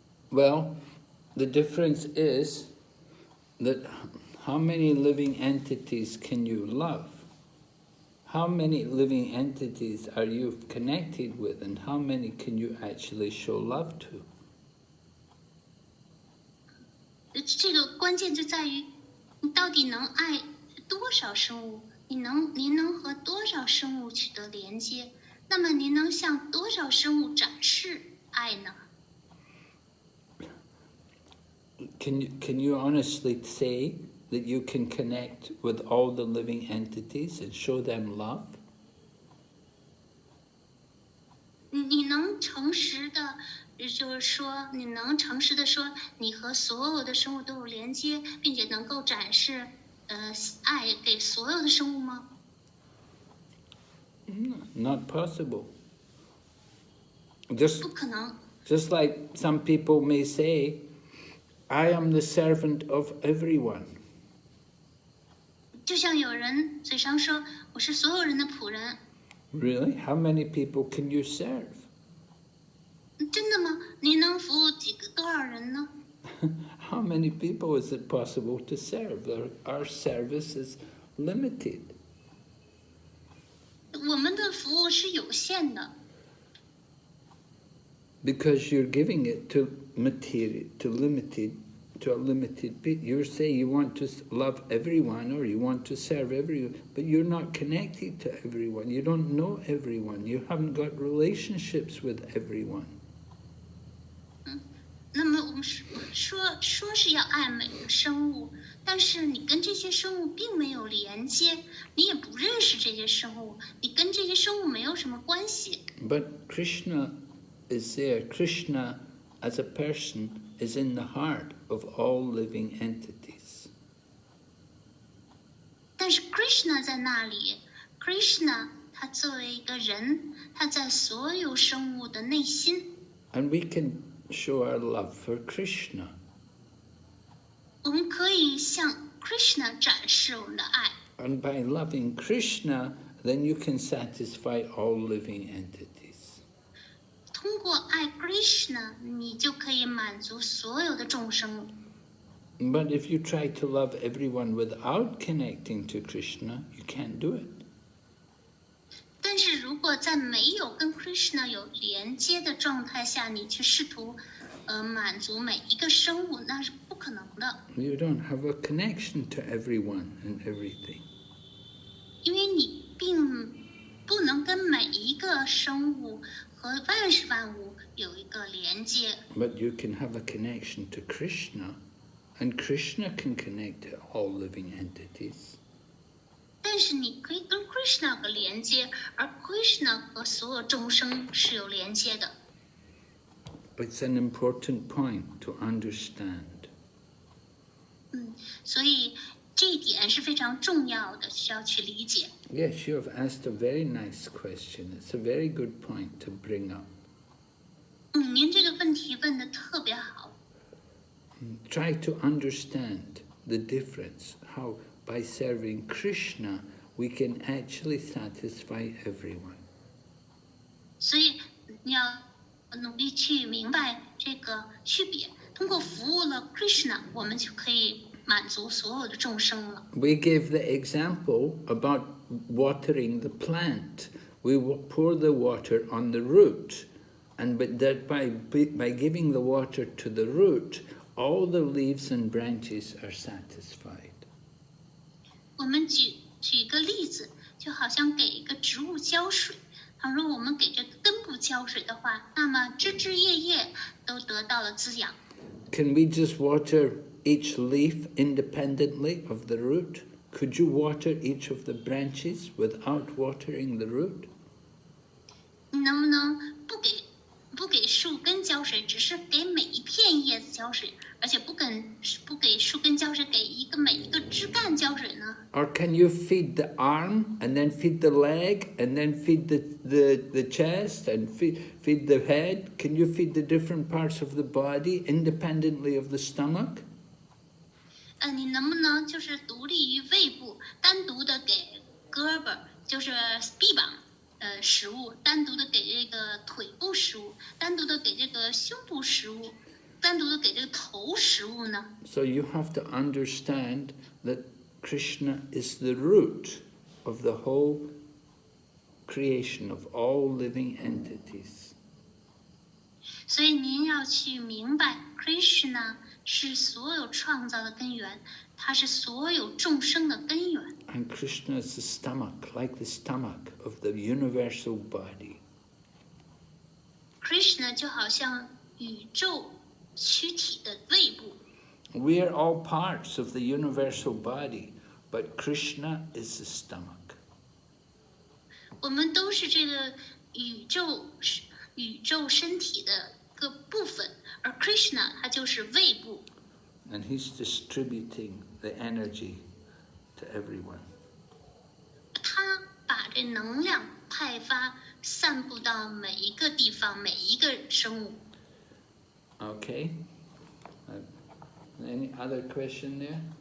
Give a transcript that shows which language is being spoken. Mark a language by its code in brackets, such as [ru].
[en] Well, the difference is that how many living entities can you love? How many living entities are you connected with, and how many can you actually show love to? [zh] 这个关键就在于你到底能爱多少生物，您能和多少生物取得连接？那么您能向多少生物展示爱呢？ [en] Can you honestly say that you can connect with all the living entities and show them love? [zh] 你能诚实的，就是说，你能诚实的说，你和所有的生物都有连接，并且能够展示爱给所有的生物吗？ [en] Not possible. Just [zh] 不可能。 [en] Just like some people may say, I am the servant of everyone. [zh] 就像有人嘴上说我是所有人的仆人。 [en] Really? How many people can you serve? [zh] 真的吗？你能服务多少人呢？ [en] How many people is it possible to serve? Our service is limited. [zh] 我们的服务是有限的， [en] Because you're giving it to material, to a limited bit. You say you want to love everyone or you want to serve everyone, but you're not connected to everyone. You don't know everyone. You haven't got relationships with everyone. [zh] 那么我们说是要爱每个生物，但是你跟这些生物并没有连接，你也不认识这些生物，你跟这些生物没有什么关系。 [en] But Krishna is there. Krishna as a person is in the heart of all living entities. [zh] 但是 Krishna 在那里 ，Krishna 他作为一个人，他在所有生物的内心。 [en] And we can show our love for Krishna. [zh] 我们可以向 Krishna 展示我们的爱。 [en] And by loving Krishna, then you can satisfy all living entities. [zh] 通过爱 Krishna， 你就可以满足所有的众生。 [en] But if you try to love everyone without connecting to Krishna, you can't do it. [zh] 但是如果在没有跟 Krishna 有连接的状态下，你去试图满足每一个生物，那是不可能的。 [en] You don't have a connection to everyone and everything. [zh] 因为你并不能跟每一个生物和万事万物有一个连接。 [en] But you can have a connection to Krishna, and Krishna can connect to all living entities. [zh] 但是你可以跟 Krishna 有个连接，而 Krishna 和所有众生是有连接的。 [en] It's an important point to understand. [zh] 所以这一点是非常重要的，需要去理解。 [en] Yes, you have asked a very nice question. It's a very good point to bring up. [zh] 您这个问题问得特别好。 [en] Try to understand the difference, how by serving Krishna we can actually satisfy everyone. [zh] 所以你要努力去明白这个区别。通过服务了 Krishna， 我们就可以满足所有的众生了。 [en] We gave the example about watering the plant. We pour the water on the root, and that by giving the water to the root, all the leaves and branches are satisfied. [zh] 我们举一个例子，就好像给一个植物浇水。倘若我们给这个根部浇水的话，那么枝枝叶叶都得到了滋养。 [en] Can we just water each leaf independently of the root? Could you water each of the branches without watering the root? [zh] 你能不能不给树根浇水，只是给每一片叶子浇水，而且不给树根浇水，给每一个枝干浇水呢？ [en] Or can you feed the arm and then feed the leg and then feed the chest and feed the head? Can you feed the different parts of the body independently of the stomach? [zh] 你能不能就是独立于胃部，单独的给胳膊，就是臂膀食物，单独的给这个腿部食物，单独的给这个胸部食物，单独的给这个头食物呢？ [en] So you have to understand that Krishna is the root of the whole creation of all living entities. [zh] 所以您要去明白 ，Krishna 是所有创造的根源，它是所有众生的根源。 [en] And Krishna is the stomach, like the stomach of the universal body. [zh] Krishna 就好像宇宙躯体的胃部。 [en] We are all parts of the universal body, but Krishna is the stomach. [zh] 我们都是这个宇宙身体的一个部分，而 Krishna 它就是胃部。 [en] And he's distributing the energy to everyone. [zh] 他把这能量派发、散布到每一个地方、每一个生物。 [en] Okay. Any other question there?